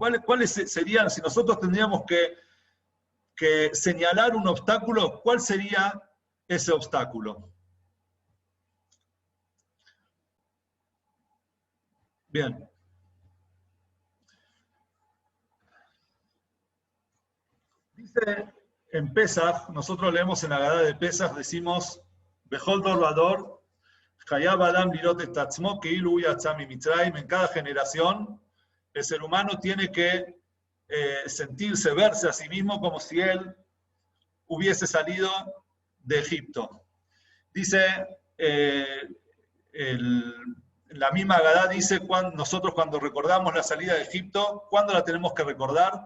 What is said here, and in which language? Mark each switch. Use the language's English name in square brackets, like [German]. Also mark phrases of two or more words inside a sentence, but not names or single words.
[Spanish] ¿Cuáles serían, si nosotros tendríamos que señalar un obstáculo, cuál sería ese obstáculo? Bien. Dice en Pesaj, nosotros leemos en la Agadá de Pesaj, decimos, [Hebrew] בכל דור ודור חייב אדם לראות את עצמו כאילו יצא מ מצרים. [Spanish] En cada generación, el ser humano tiene que sentirse, verse a sí mismo como si él hubiese salido de Egipto. Dice, la misma Agadá dice, nosotros cuando recordamos la salida de Egipto, ¿cuándo la tenemos que recordar?